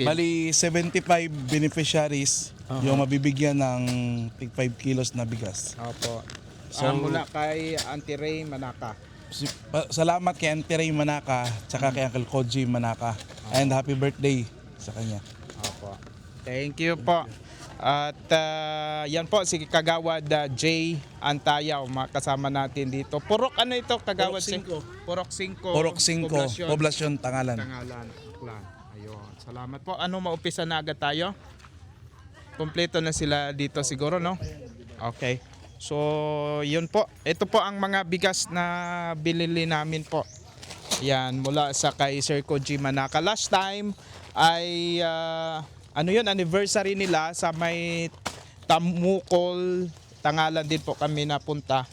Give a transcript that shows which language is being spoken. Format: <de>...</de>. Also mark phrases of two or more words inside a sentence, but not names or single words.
<tl>Bali, 75 beneficiaries yung mabibigyan ng tig 5 kilos na bigas. Opo. So- Mula kay Auntie Ray Manaka. Salamat kay Auntie Ray Manaka, tsaka kay Uncle Koji Manaka.</tl> <en>And happy birthday</en> <tl>sa kanya. Opo.</tl> <en>Thank you</en> <tl>po. At yan po si Kagawad J. Antayaw, kasama natin dito. Purok ano ito, Kagawad? Purok 5. Purok 5. Porok 5, Poblasyon Tangalan. Tangalan. Aklan. Ayun. Salamat po. Ano, maumpisa na agad tayo? Kompleto na sila dito siguro, no? Okay. So, yun po. Ito po ang mga bigas na binili namin po. Yan, mula sa kay Sir Koji Manaka.</tl> <en>Last time</en> <tl>ay ano yun, anniversary nila sa may Tamukol, Tangalan din po kami napunta.</tl>